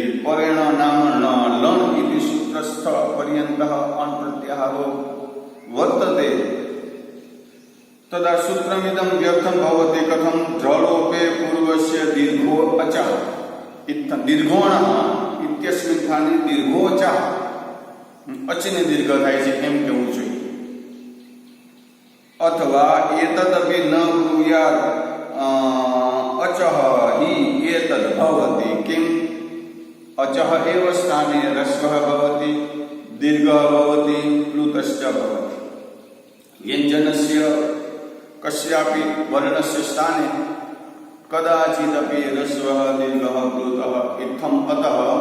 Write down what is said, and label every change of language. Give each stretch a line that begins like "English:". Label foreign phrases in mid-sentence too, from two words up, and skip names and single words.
Sanskrit: परेण नाम लण् इति सूत्रस्थ पर्यन्तः अण् प्रत्याहारो वर्तते तदा सूत्रमिदं व्यर्थं भवति कथं ध्रलोपे पूर्वस्य दीर्घो अचः इत्थं दीर्घोणः इत्यस्मिन् स्थाने दीर्घो अचः
Gujarati: અચને દીર્ઘ થાય છે એમ કહેવું જોઈએ
Sanskrit: अथवा एतदपि न ब्रूयात् अचः हि एतद् भवति किम् अचः एव स्थाने ह्रस्वः भवति दीर्घः भवति प्लुतश्च भवति व्यञ्जनस्य कस्यापि वर्णस्य स्थाने कदाचिदपि ह्रस्वः दीर्घः प्लुतः इत्थम् अतः